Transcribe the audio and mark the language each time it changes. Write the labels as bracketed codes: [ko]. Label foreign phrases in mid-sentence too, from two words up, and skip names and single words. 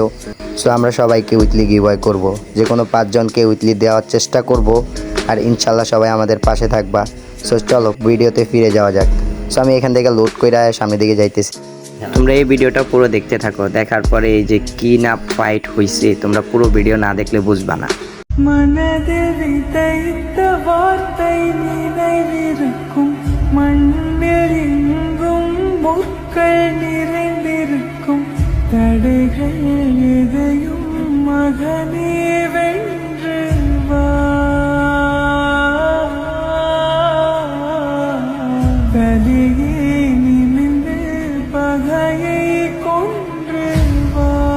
[bn] সো আমরা সবাইকে [en] weekly giveaway [bn] করব, যে কোনো 5 জনকে উইকলি দেওয়ার চেষ্টা করব। আর ইনশাল্লাহ সবাই আমাদের পাশে থাকবা। সো চলো ভিডিওতে ফিরে যাওয়া যাক। সো আমি এখান থেকে লোড করে সামনের দিকে যাইতেছি। তোমরা এই ভিডিওটা পুরো দেখতে থাকো, দেখার পরে এই যে কি না ফাইট হয়েছে তোমরা পুরো ভিডিও না দেখলে বুঝবা না। [ta] மனதில் விதைத்த வார்த்தை நினைவிருக்கும், மண்ணில் எங்கும் முற்கள் நிறைந்திருக்கும், தடைகள் எதையும் மகனே வென்று வா, கலியே நிமிந்து பகையை கொன்று வா.